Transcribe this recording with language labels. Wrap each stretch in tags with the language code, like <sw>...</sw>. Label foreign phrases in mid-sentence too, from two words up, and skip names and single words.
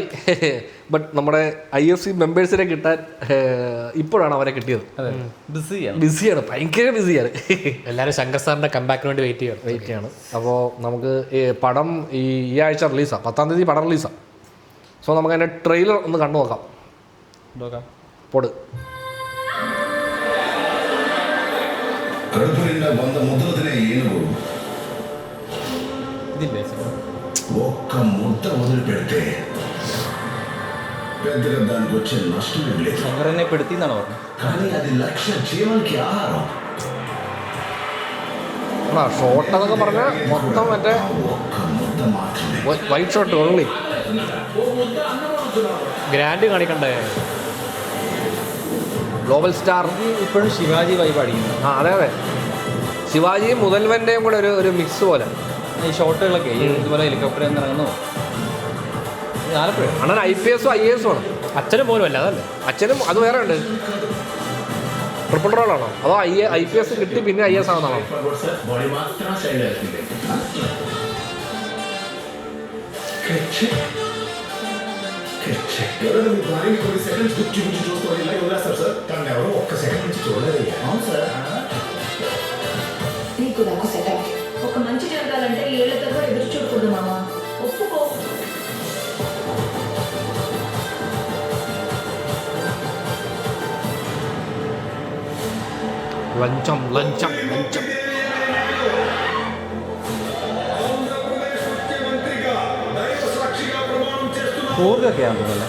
<ml>ബട്ട് നമ്മുടെ IFC മെമ്പേഴ്സിനെ കിട്ടാൻ ഇപ്പോഴാണ് അവരെ കിട്ടിയത്. ബിസിയാണ്, ഭയങ്കര ബിസിയാണ്. എല്ലാവരും ശങ്കർ സാറിൻ്റെ കമ്പാക്കിന് വേണ്ടി വെയിറ്റ് ചെയ്യാണ്. അപ്പോൾ നമുക്ക് പടം ഈ ആഴ്ച റിലീസാണ്, 10-ാം തീയതി പടം റിലീസാണ്. സോ നമുക്ക് അതിൻ്റെ ട്രെയിലർ ഒന്ന് കണ്ടു നോക്കാം. പൊട്</ml> <te>కడుపునిండా 100 ముద్దలతోనే ఏనుగు ఒక్క ముద్ద వదిలిపెడితే పెద్దగా దానికి వచ్చే నష్టం ఏం లేదు. ఎవరనే పెడుతుందని പറഞ്ഞു. కానీ అది లక్ష జీవానికి ఆహారం.</te> <ml>ഷോട്ട് എന്നൊക്കെ പറഞ്ഞാൽ മൊത്തം മറ്റേ</ml> <te>ఒక్క ముద్ద మాత్రమే.</te> <en>white shot only.</en> <ml>ഗ്രാൻഡ് കാണിക്കണ്ടേ? ഗ്ലോബൽ സ്റ്റാർ ഇപ്പോഴും ശിവാജി വൈബ് അടിക്കുന്നു. അതെ അതെ, ശിവാജിയും മുതൽവൻ്റെയും കൂടെ ഒരു മിക്സ് പോലെ. ഈ ഷോട്ടുകളൊക്കെ ഇതുപോലെ ഹെലികോപ്റ്ററിൽ നിന്ന് ഇറങ്ങുന്നു. ആലപ്പുഴ അണ്ണൻ IPS-ഉം IAS-ഉം ആണ്. അച്ഛനും പോലും അല്ല അതല്ലേ? അച്ഛനും അത് വേറെ ഉണ്ട്. ട്രിപ്പിൾ റോളാണോ അതോ IPS കിട്ടി പിന്നെ IAS ആവുന്നതാണോ?</ml> <te>బాడీ మాత్రం సైడ్ అవుతుంది. ఎవరైనా మీ భార్యని కొన్ని సెకండ్స్ గుర్చి గుర్చి చూసుకొని ఇలా వదిలేస్తారు సార్. కానీ ఎవరో ఒక్క సెకండ్ నుంచి చూడలేదు. అవును సార్. నీకు నాకు సెటప్. ఒక మంచి జరగాలంటే ఏళ్లతో కూడా ఎదురు చూడకూడదు మామ. ఒప్పుకో.</te> <ml>ലഞ്ചം ലഞ്ചം ലഞ്ചം. കൂർഗൊക്കെയാണ് തോന്നുന്നല്ലേ?</ml>